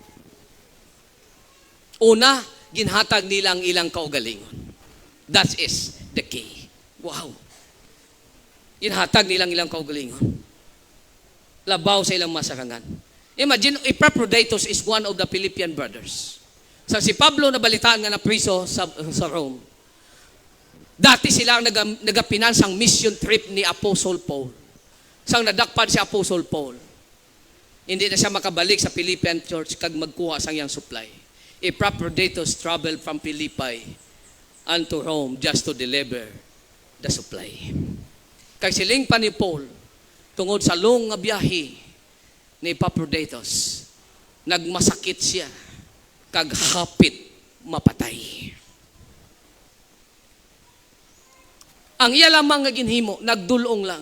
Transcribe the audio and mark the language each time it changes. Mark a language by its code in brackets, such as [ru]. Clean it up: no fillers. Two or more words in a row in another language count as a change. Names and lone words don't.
[hil] Una, ginhatag nilang ilang kaugalingon. [en] That is the key. Wow. [hil] Ginhatag nilang ilang kaugalingon. Labaw sa ilang masarangan. [en] Imagine, Epaphroditus is one of the Philippian brothers. [hil] Sa si Pablo na balitaan nga na priso sa Rome, dati sila ang nagapinansang [en] mission trip [hil] ni Apostle Paul. Sang nadakpan si Apostle Paul, hindi na siya makabalik sa Philippian church kag magkuha sang yang supply. [en] Epaphroditus traveled from Philippi unto Rome just to deliver the supply. [hil] Kay siling pa ni Paul, tungod sa long nga biyahe ni Epaphroditus, nagmasakit siya, kag hapit mapatay. Ang iya lamang nga ginhimo, nagdulong lang.